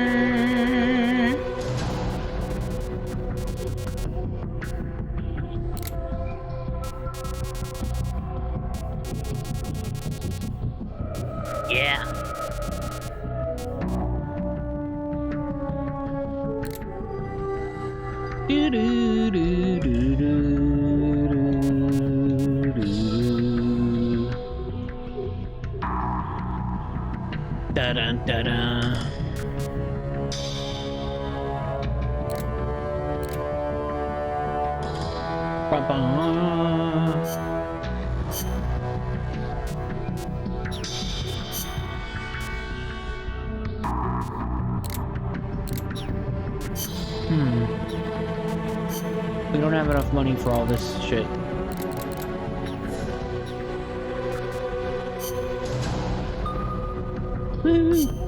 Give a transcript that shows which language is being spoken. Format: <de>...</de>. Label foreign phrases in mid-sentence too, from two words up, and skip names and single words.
<en>Yeah. Do do do do do do. Da da da da. Ba ba. We don't have enough money for all this shit. Woo!</en>